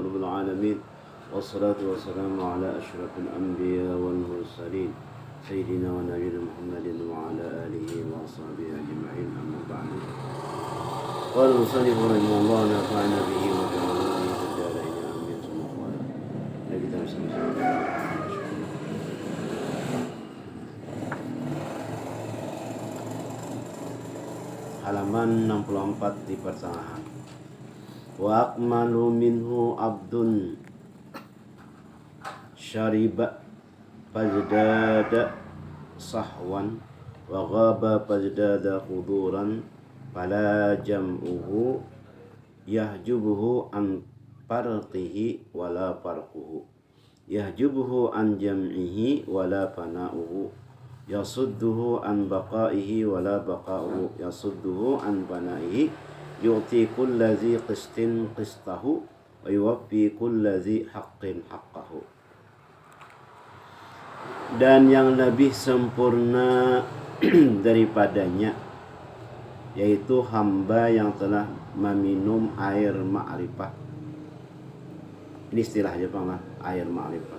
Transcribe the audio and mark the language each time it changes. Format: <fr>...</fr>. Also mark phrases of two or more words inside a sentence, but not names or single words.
<ar>رب العالمين والصلاة والسلام على أشرف الأنبياء والمرسلين سيدنا ونبينا محمد وعلى آله وأصحابه أجمعين أما بعد قال المصنف رحمه الله نفعنا به وجعلنا في الدارين آمين ثم قال لقد</ar> <id>halaman 64 di pertengahan.</id> <ar>وأكمل منه عبد شرب فازداد صحوا وغاب فازداد حضورا فلا جمعه يحجبه عن فرقه ولا فرقه يحجبه عن جمعه ولا فناؤه يصده عن بقائه ولا بقاؤه يصده عن بنائه يعطي كل ذي قسط قسطه ويوفي كل ذي حق حقه.</ar> <id>Dan yang lebih sempurna daripadanya yaitu hamba yang telah meminum air ma'rifah. Ini istilah Jepang lah, air ma'rifah.</id>